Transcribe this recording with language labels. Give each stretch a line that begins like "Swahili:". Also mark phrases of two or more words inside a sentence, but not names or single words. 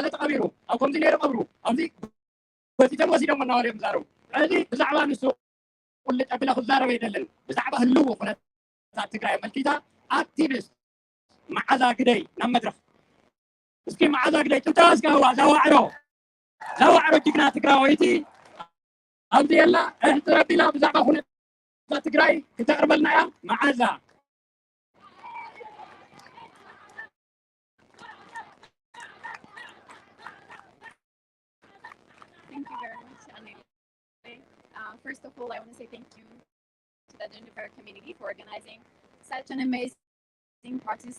Tigrinya: ተቐቢሩ ኣብ ከምዚ ነይሩ ቀብሩ ኣብዚ ጎቲቶም ወሲዶም እናበልዮም ዛረቡ ሕዚ ብዛዕባ ንሱ ቁልጭ ኣቢለ ክዛረብ ኣይደልን ብዛዕባ ህልው ኩነታት ትግራይ መልኪታ ኣክቲቪስት መዓዛ ግደይ ናብ መድረክ እስኪ መዓዛ ግደይ ጭብጨባ እስካህዋ ዘዋዕሮ ጅግና ትግራወይቲ ኣብዚ የላ እሕቲ ረቢላ ብዛዕባ ኩነታት ትግራይ ክተቕርበልና እያ መዓዛ
English: Thank you very much, Anil. First of all, I want to say thank you to the Genocide community for organizing such an amazing protest.